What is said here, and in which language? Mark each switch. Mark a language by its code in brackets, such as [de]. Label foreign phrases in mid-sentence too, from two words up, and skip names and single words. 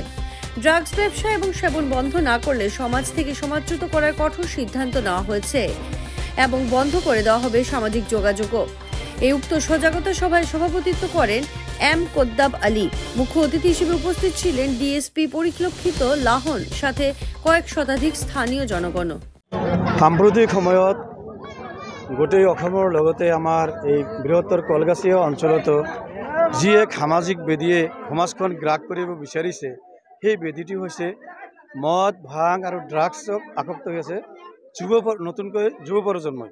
[bn] ড্রাগস ব্যবসা এবং সেবন বন্ধ না করলে সমাজ থেকে সমাজচ্যুত করার কঠোর সিদ্ধান্ত নেওয়া হয়েছে এবং বন্ধ করে দেওয়া হবে সামাজিক যোগাযোগও। এই উক্ত সজাগতা সভায় সভাপতিত্ব করেন এম কোদ্দাব আলী। মুখ্য অতিথি হিসেবে উপস্থিত ছিলেন ডিএসপি পরিলক্ষিত লাহন, সাথে কয়েক শতাধিক স্থানীয় জনগণ। [as] সাম্প্রতিক সময়ত গোটেই অসমৰ লগতে আমাৰ এই বৃহত্তৰ কলগাছিয়া অঞ্চলতো যি এক সামাজিক বেদীয়ে সমাজখন গ্ৰাস কৰিব বিচাৰিছে, সেই বেদীটি হৈছে মদ, ভাং আৰু ড্ৰাগছক আসক্ত হৈ আছে নতুনকৈ যুৱ প্ৰজন্মই।